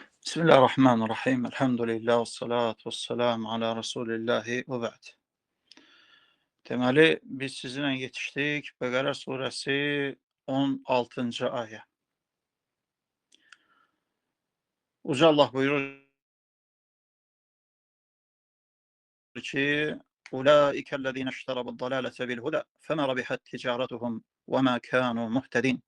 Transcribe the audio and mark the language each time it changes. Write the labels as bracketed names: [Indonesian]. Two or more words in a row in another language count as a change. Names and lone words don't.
[Arabic] بسم الله الرحمن الرحيم. الحمد لله والصلاة والسلام على رسول الله وبعد. [Azerbaijani] Deməli, biz sizinlə yetişdik Bəqərə surəsi 16-cı ayə. Uca Allah buyurur ki, [Arabic] أولئك الذين اشتروا الضلالة بالهدى فما ربحت تجارتهم وما كانوا مهتدين.